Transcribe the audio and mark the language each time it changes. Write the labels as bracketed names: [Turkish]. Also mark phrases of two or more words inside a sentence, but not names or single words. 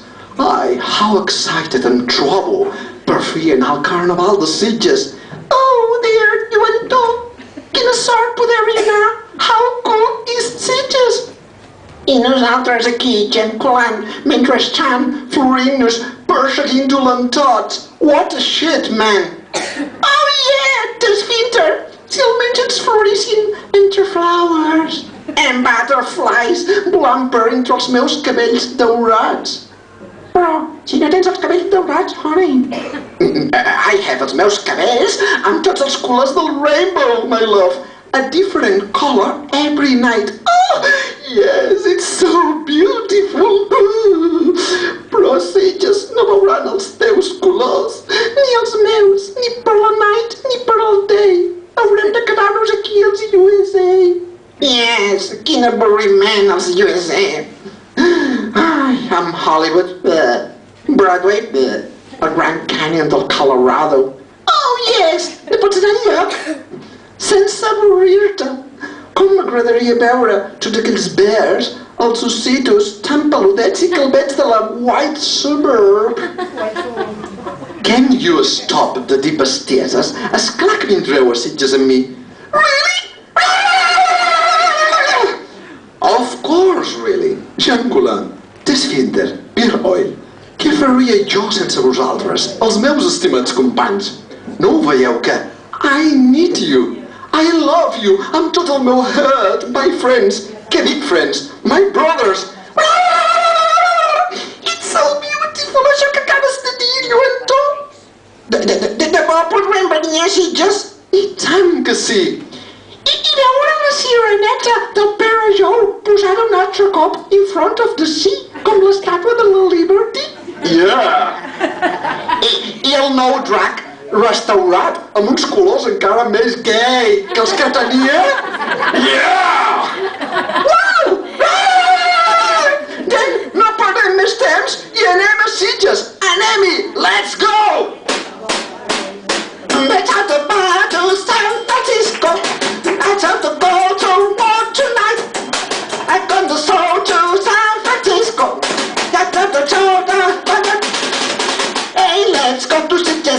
[Catalan] Ai, [English] how excited and trouble [Catalan] per fi anar al Carnaval de Sitges. [English] Oh dear, [Catalan] Lluentot, quina sort poder anar. [English] How cool is Sitges? [Catalan] I nosaltres aquí, gent colant, mentre estan florint-nos perseguint dolentots. [English] What a shit, man. Oh yeah, Tess Finter, [Catalan] si almenys ens florissin entre [English] flowers. And butterflies [Catalan] volant per entre els meus cabells daurats. Però, si no tens els cabells daurats, honey. [English] I have [Catalan] els meus cabells amb tots els colors del rainbow, [English] my love. A different color every night. Oh, yes, it's so beautiful. [Catalan] Però Sitges no veuran els teus colors, ni els meus, ni per la night, ni per al day. Haurem de quedar-nos aquí als USA. Yes, quin avorriment als USA. I'm Hollywood, Broadway, el Grand Canyon del Colorado. [English] Oh, yes, [Catalan] pots anar enlloc sense avorrir-te. Com m'agradaria veure tots aquells bears, els ossitos tan peludets i calvets de la White Suburb. [English] Can you stop [Catalan] de dir bestieses? Esclar que vindreu a Sitges amb mi. [English] Really? Of course, really. [Catalan] Jàngula, Desfinder, Beer Oil. Què faria jo sense vosaltres, els meus estimats companys? No ho veieu que [English] I need you, I love you, [Catalan] amb tot el meu heart, [English] my friends. [Catalan] Què dic, friends? [English] My brothers. It's so beautiful, [Catalan] això que acabes de dir, lluentor. De debò podrem venir a Sitges? I tant que sí. I veure la sireneta del Pere Jou posada un altre cop [English] in front of the sea, [Catalan] com l'estàtua de la Liberty. Yeah! I el nou drac restaurat amb uns colors encara més gay que els que tenia? Yeah! Wow! Doncs no perdem més temps i anem a Sitges. Anem-hi! [English] Let's go! Let's have to buy to San Francisco. Let's have to go to war tonight. I'm going to soul to San Francisco. Let's have to show the... Hey, let's go to Sitges.